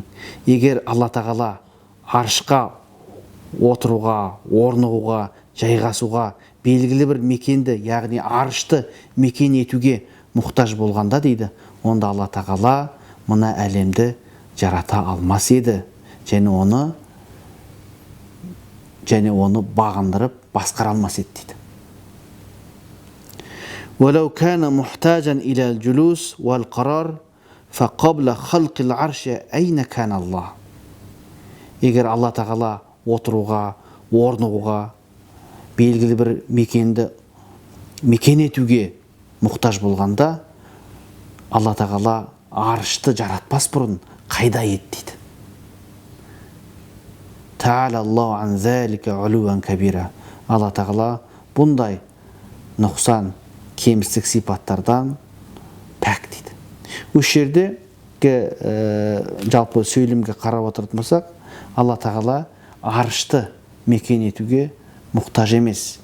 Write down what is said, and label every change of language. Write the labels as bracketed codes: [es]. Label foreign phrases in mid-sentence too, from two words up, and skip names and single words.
[kk] Егер Алла тағала аршқа отыруға, орнығуға, жайғасуға, белгілі бір мекенді, яғни аршты мекен етуге мұқтаж болғанда дейді, онда Алла тағала мына әлемді жарата алмас еді және оны бағындырып басқара алмас еді дейді. [ar] وَلَوْ كَانَ مُحْتَاجًا إِلَى الْجُلُوسِ وَالْقَرَارِ فَقَبْلَ خَلْقِ الْعَرْشِ أَيْنَ كَانَ اللَّهُ. [kk] Егер Алла тағала отыруға, орнығуға, белгілі бір мекенді мекен етуге мұқтаж болғанда, Алла тағала аршты жаратпас бұрын қайда еді дейді. [ar] تعالى الله عن ذلك علوا كبيرا. [kk] Алла тағала бұндай нұқсан, кемістік сипаттардан пәк дейді. Осы жерде жалпы сөйлемге қарап отыратын болсақ, Алла тағала аршты мекен етуге мұқтаж емес.